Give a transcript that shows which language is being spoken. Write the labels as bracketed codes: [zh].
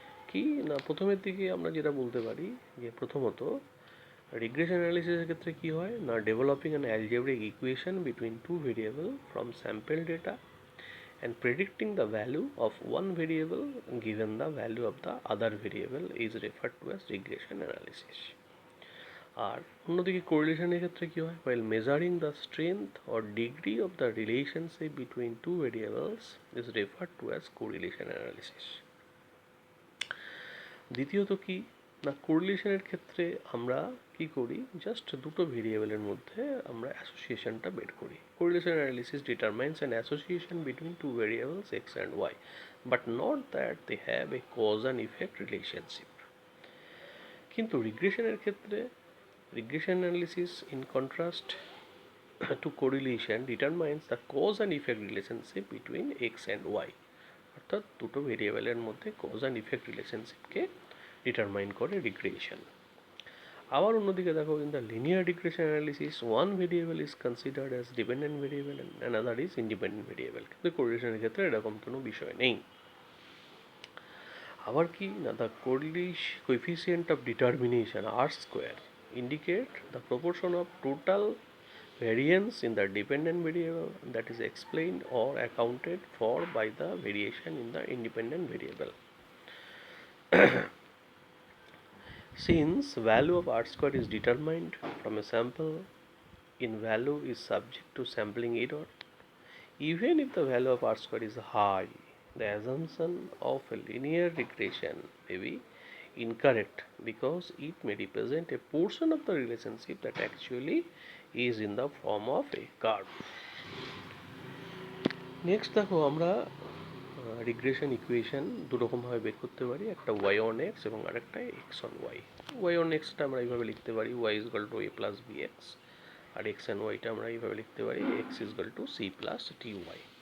[bn] কি না, প্রথমের দিকে আমরা যেটা বলতে পারি যে প্রথমত রিগ্রেশন অ্যানালিসিসের ক্ষেত্রে কি হয় না, [en] Developing an algebraic equation between two variable from sample data and predicting the value of one variable given the value of the other variable is referred to as regression analysis. [bn] আর অন্যদিকে কোরিলেশনের ক্ষেত্রে কি হয়, [en] while measuring the strength or degree of the relationship between two variables is referred to as correlation analysis. [bn] দ্বিতীয়ত কি না, কোরিলেশনের ক্ষেত্রে আমরা কি করি, জাস্ট দুটো ভেরিয়েবলের মধ্যে আমরা অ্যাসোসিয়েশনটা বের করি। [en] Correlation analysis determines an association between two variables X and Y but not that they have a cause and effect relationship. [bn] কিন্তু রিগ্রেশনের ক্ষেত্রে [en] regression analysis in contrast to correlation determines the cause and effect relationship between X and Y, [bn] অর্থাৎ দুটো ভেরিয়েবলের মধ্যে cause and effect রিলেশনশিপকে determine করে regression. আবার অন্যদিকে দেখো, [en] In the linear regression analysis one variable is considered as dependent variable and another is independent variable. [bn] কিন্তু কোরিলেশনের ক্ষেত্রে এরকম কোনো বিষয় নেই। আবার কি না, [en] The coefficient of determination R square indicate the proportion of total variance in the dependent variable that is explained or accounted for by the variation in the independent variable. Since value of R square is determined from a sample in value is subject to sampling error, even if the value of R square is high, the assumption of a linear regression may be incorrect because it may represent a portion of the relationship that actually is in the form of a curve. [bn] Next দেখো, আমরা regression equation দুরকমভাবে বের করতে পারি, একটা Y on x এবং আরেকটা x on Y. Y on extra আমরা এইভাবে লিখতে পারি [en] Y is equal to A plus B X, [bn] আর x and ওয়াইটা আমরা এইভাবে লিখতে পারি [en] X is equal to C plus T Y.